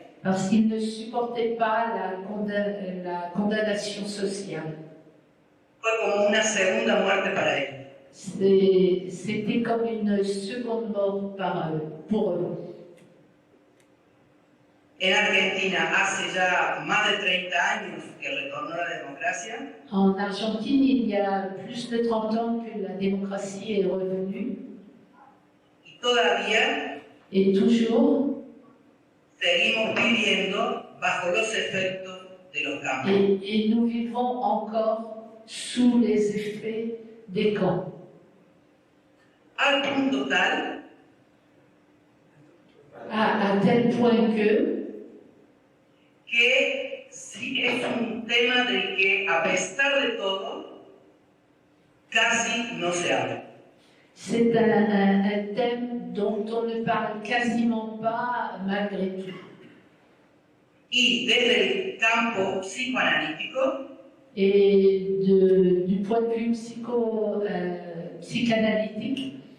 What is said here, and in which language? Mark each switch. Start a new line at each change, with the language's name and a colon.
French: parce qu'ils ne supportaient pas la condamnation sociale.
Spanish: Fue como una segunda muerte para ellos.
French: C'était comme une seconde mort pour eux.
Spanish: En Argentina, hace ya más de 30 años que retornó la democracia,
French: En Argentine, il y a plus de 30 ans que la démocratie est revenue
Spanish: y todavía
French: et toujours,
Spanish: seguimos viviendo bajo los efectos de los cambios.
French: et nous vivons encore sous les effets des camps.
Spanish: Al punto tal
French: À tel point que
Spanish: sí es un tema del que, a pesar de todo, casi no se habla.
French: c'est un thème dont on ne parle quasiment pas malgré tout.
Spanish: Y desde el campo psicoanalítico,
French: Et du point de vue psychanalytique,